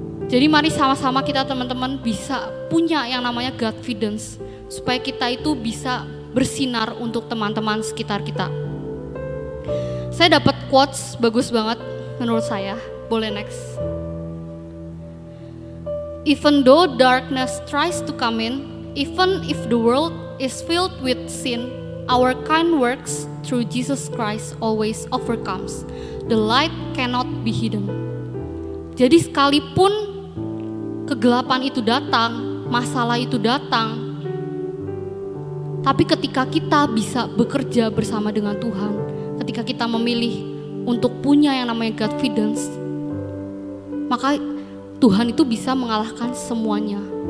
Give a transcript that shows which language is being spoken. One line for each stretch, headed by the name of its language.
Indonesian: Jadi mari sama-sama kita teman-teman bisa punya yang namanya Godfidence, supaya kita itu bisa bersinar untuk teman-teman sekitar kita. Saya dapat quotes bagus banget menurut saya. Boleh next.
English: Even though darkness tries to come in, even if the world is filled with sin, our kind works through Jesus Christ always overcomes. The light cannot be hidden.
Indonesian: Jadi sekalipun kegelapan itu datang, masalah itu datang, tapi ketika kita bisa bekerja bersama dengan Tuhan, ketika kita memilih untuk punya yang namanya Godfidence, maka Tuhan itu bisa mengalahkan semuanya.